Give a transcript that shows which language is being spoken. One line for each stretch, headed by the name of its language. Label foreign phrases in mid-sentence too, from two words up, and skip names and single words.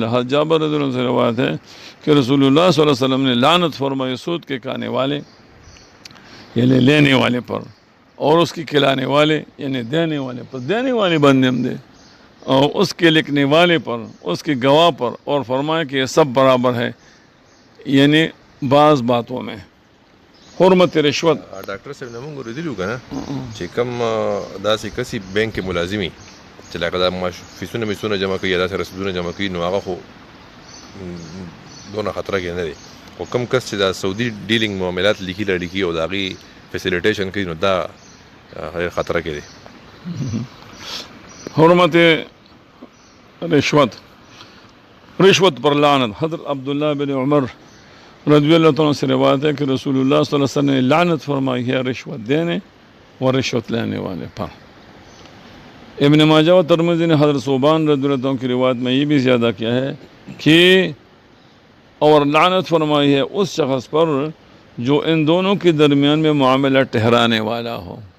Urdu: حضرت جابر رضی اللہ عنہ سے روایت ہے کہ رسول اللہ صلی اللہ علیہ وسلم نے لعنت فرمائی سود کے کھانے والے یعنی لینے والے پر، اور اس کی کھلانے والے یعنی دینے والے پر. دینے والے بندے دے اور اس کے لکھنے والے پر، اس کے گواہ پر، اور فرمایا کہ یہ سب برابر ہے یعنی بعض باتوں میں. حرمت رشوت.
Pashto: ډاکټر صاحب نه مونږ ورېدلي وو که نه چې کوم داسې کسي بینک کې ملازمي چې لکه دا فیسونه میسونه جمع کوي یا داسې رسیدونه جمع کوي نو هغه خو دونه خطره کې نه دی، خو کوم کس چې دا سعودي ډیلینګ معاملات لیکي رالیکي او د هغې فیسیلیټیشن کوي نو دا ډېر خطره کې دی.
Urdu: حرمت رشوت. رشوت پر لعنت. حضرت عبداللہ بن عمر رضی اللہ تعالیٰ سے روایت ہے کہ رسول اللہ صلی اللہ علیہ وسلم نے لعنت فرمائی ہے رشوت دینے اور رشوت لینے والے پر. ابن ماجہ و ترمذی نے حضرت صوبان رضی اللہ عنہ کی روایت میں یہ بھی زیادہ کیا ہے کہ اور لعنت فرمائی ہے اس شخص پر جو ان دونوں کے درمیان میں معاملہ ٹھہرانے والا ہو.